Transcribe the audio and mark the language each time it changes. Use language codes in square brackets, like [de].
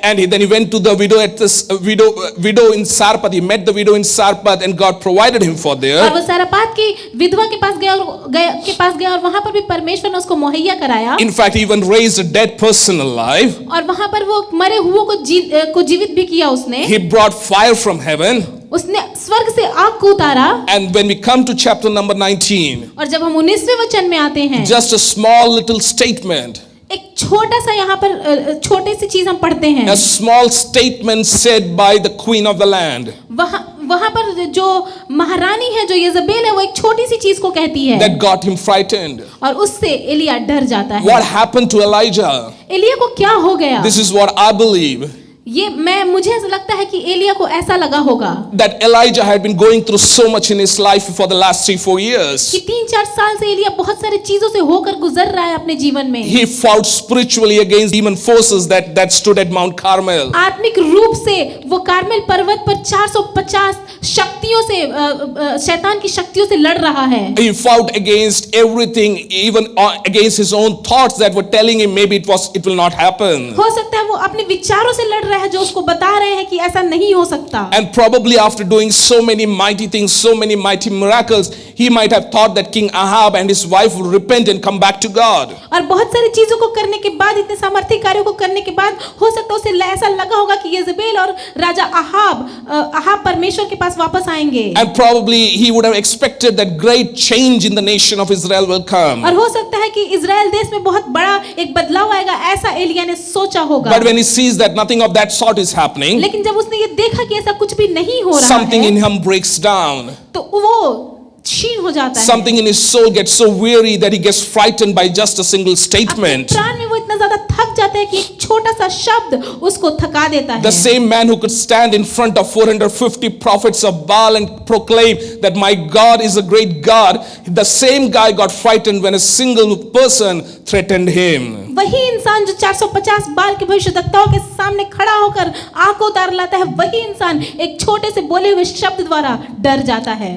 [en] Then he went to the widow in Sarpat. He met the widow in Sarpat, and God provided him for [hi] और [en] there. [hi] वो सारापात की विधवा के पास गया और वहां पर भी परमेश्वर ने उसको मुहैया कराया। [en] In fact, he even raised a dead person alive. [hi] और वहां पर वो मरे हुओं को जीवित भी किया उसने। [en] He brought fire from heaven. [hi] उसने स्वर्ग से आग को उतारा। [en] And when we come to chapter number 19, [hi] और जब हम 19वें वचन में आते हैं, [en] just a small little statement. [hi] एक छोटा सा यहाँ पर छोटी सी चीज हम पढ़ते हैं। [en] A small statement said by the queen of the land. [hi] वहां पर जो महारानी है, जो येजबेल है, वो एक छोटी सी चीज को कहती है। [en] That got him frightened. [hi] और उससे एलिया डर जाता है। [en] What happened to Elijah? [hi] Elia को क्या हो गया? [en] This is what I believe. [hi] मुझे ऐसा लगता है कि एलिया को ऐसा लगा होगा [en] that Elijah had been going through so much in his life for the last 3-4 years. [hi] कि 3-4 साल से एलिया बहुत सारी चीजों से होकर गुजर रहा है अपने जीवन में। [en] He fought spiritually against demon forces that stood at Mount Carmel. [hi] आत्मिक रूप से वो कार्मेल पर्वत पर 450 शक्तियों से शैतान की शक्तियों से लड़ रहा है। [en] He fought against everything, even against his own thoughts that were telling him maybe it will not happen. [hi] हो सकता है वो अपने विचारों से लड़ रहा है जो उसको बता रहे हैं कि ऐसा नहीं हो सकता। [en] And probably after doing so many mighty things, so many mighty miracles, he might have thought that King Ahab and his wife would repent and come back to God. [hi] और बहुत सारी चीजों को करने के बाद, इतने सामर्थ्य कार्यों को करने के बाद, हो सकता है उसे ऐसा लगा होगा कि येजबेल और राजा अहाब परमेश्वर के पास वापस आएंगे। [en] And probably he would have expected that great change in the nation of Israel will come. [hi] और हो सकता है कि इजराइल देश में बहुत बड़ा एक बदलाव आएगा, ऐसा एलिया ने सोचा होगा। [en] But when he sees that nothing of that sort is happening, [hi] लेकिन जब उसने ये देखा कि ऐसा कुछ भी नहीं हो रहा [en] something [hi] है, [en] in him breaks down. [hi] तो वो क्षीण हो जाता है। [en] Something in his soul gets so weary that he gets frightened by just a single statement. [hi] अपने प्राण में वो इतना ज्यादा थक जाता है कि एक छोटा सा शब्द उसको थका देता है। [en] The same man who could stand in front of 450 prophets of Baal and proclaim that my God is a great God, the same guy got frightened when a single person threatened him. [hi] वही इंसान जो 450 बाल के भविष्यद्वक्ताओं के सामने खड़ा होकर आंख को उतार लाता है, वही इंसान एक छोटे से बोले हुए शब्द द्वारा डर जाता है।